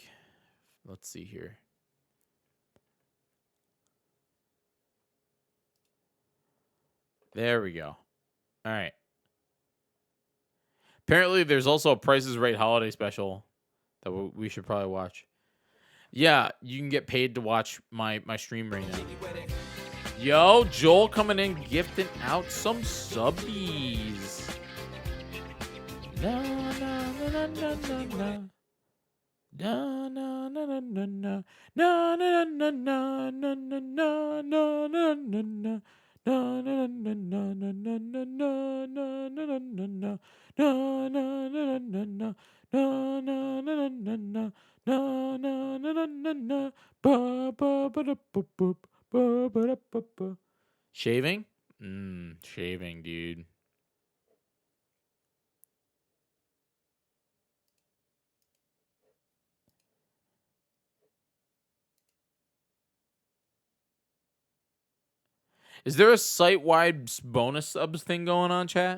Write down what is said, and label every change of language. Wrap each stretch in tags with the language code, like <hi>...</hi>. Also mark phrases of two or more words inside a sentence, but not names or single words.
<en>Let's see here. There we go. All right. Apparently, there's also a Price is Right holiday special that we should probably watch. Yeah, you can get paid to watch my stream right now. Yo, Joel coming in gifting out some subbies. Na na na na na na na. Na na na na na na. Na na na na na na na na na na na. Na na na na na na na na na na na na na. Na na na na na na. Na na na na na na. Na na na na na na. Ba ba ba da ba ba ba ba da ba ba. Shaving? Shaving, dude. Is there a site-wide bonus subs thing going on, chat?</en>